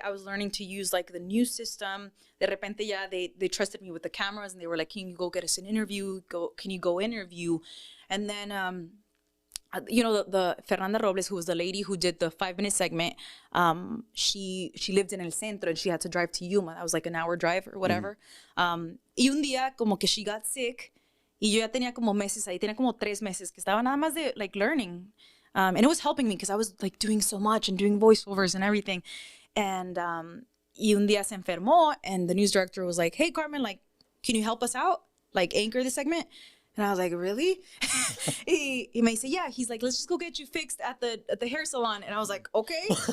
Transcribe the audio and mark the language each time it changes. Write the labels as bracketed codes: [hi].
[en] I was learning to use like the news system. [es] De repente ya, [en] they trusted me with the cameras, and they were like, can you go get us an interview? Can you go interview? And then, you know, the Fernanda Robles, who was the lady who did the 5-minute segment, she lived in El Centro, and she had to drive to Yuma. That was like an hour drive or whatever. [es] Y un día como que [en] she got sick, [es] y yo ya tenía como meses ahí, tenía como 3 meses que estaba nada más de like learning. [en] And it was helping me because I was like doing so much and doing voiceovers and everything. And [es] y un día se enfermó, [en] and the news director was like, hey, Carmen, like, can you help us out? Like, anchor the segment? And I was like, really? He may say, yeah. He's like, let's just go get you fixed at the hair salon. And I was like, okay.